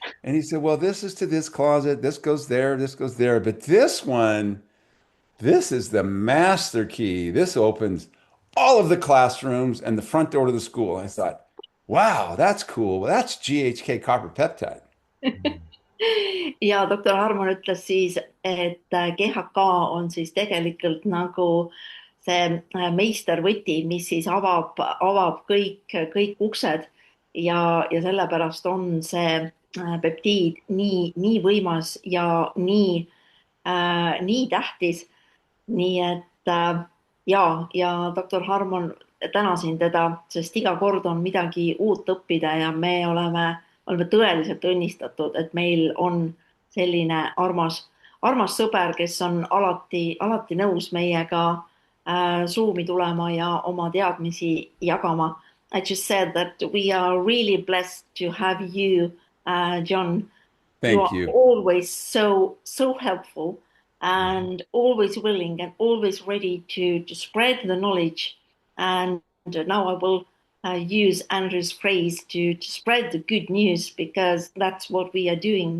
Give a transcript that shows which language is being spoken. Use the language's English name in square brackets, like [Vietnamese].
[English] And he said, well, this is to this closet, this goes there, this goes there. But this one, this is the master key. This opens all of the classrooms and the front door to the school. And I thought, wow, that's cool. Well, that's GHK copper peptide. [Estonian] Ja doktor Harmon ütles siis, et GHK on siis tegelikult nagu see meistervõti, mis siis avab kõik uksed ja sellepärast on see peptiid nii võimas ja nii tähtis. Nii et ja doktor Harmon, tänasin teda, sest iga kord on midagi uut õppida ja me oleme tõeliselt õnnistatud, et meil on selline armas sõber, kes on alati nõus meiega Zoomi tulema ja oma teadmisi jagama. [English] I just said that we are really blessed to have you, John. You Thank are you. always so helpful and always willing and always ready to spread the knowledge. And now I will use Andrew's phrase to spread the good news, because that's what we are doing.